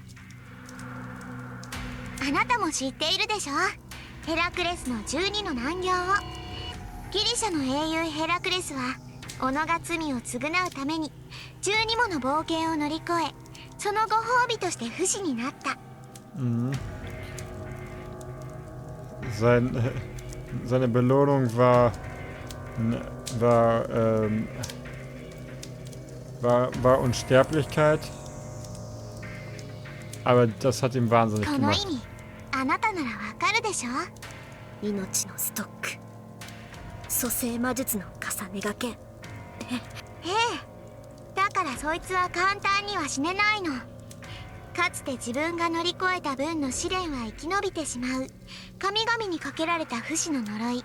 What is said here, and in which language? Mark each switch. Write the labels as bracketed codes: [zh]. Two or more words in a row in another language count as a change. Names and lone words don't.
[ja] あなたも知っているでしょ、ヘラクレスの12の難行を。ギリシャの英雄ヘラクレスは己が罪を償うために12もの冒険を乗り越え、そのご褒美として不死になった。 [de] Seine Belohnung war Unsterblichkeit, aber das hat ihm wahnsinnig [ja] この [de] gemacht. [ja] 意味、あなたならわかるでしょ。命のストック、蘇生魔術の重ねがけ。ええ、だからそいつは簡単には死ねないの。かつて自分が乗り越えた分の試練は生き延びてしまう神々にかけられた不死の呪い。